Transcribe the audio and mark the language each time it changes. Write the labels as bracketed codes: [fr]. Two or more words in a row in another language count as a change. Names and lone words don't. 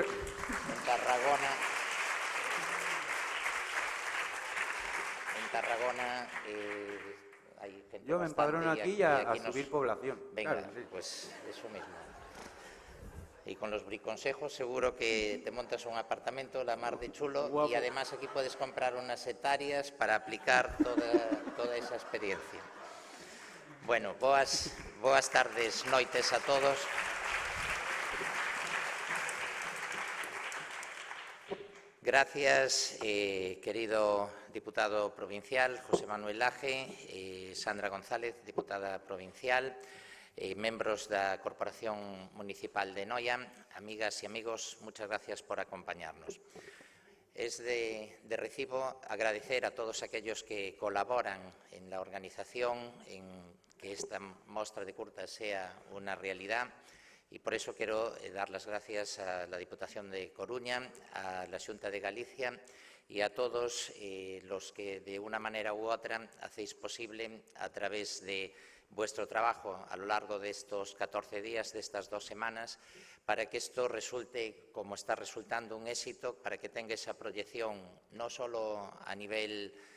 [es] En Tarragona hay gente. Yo me empadrono aquí a subir población. Venga, claro, sí. Pues eso mismo. Y con los briconsejos seguro que te montas un apartamento la mar de chulo. Guapo. Y además aquí puedes comprar unas hectáreas para aplicar toda esa experiencia. [gl] Bueno, boas tardes, noites a todos. Gracias, querido diputado provincial José Manuel Laje, Sandra González, diputada provincial, membros da Corporación Municipal de Noia, amigas e amigos, [es] muchas gracias por acompañarnos. Es de recibo agradecer a todos aquellos que colaboran en la organización, en que esta mostra de curtas sea una realidad. Y por eso quiero dar las gracias a la Diputación de Coruña, a la Xunta de Galicia y a todos los que de una manera u otra hacéis posible a través de vuestro trabajo a lo largo de estos 14 días, de estas 2 semanas, para que esto resulte, como está resultando, un éxito, para que tenga esa proyección no solo a nivel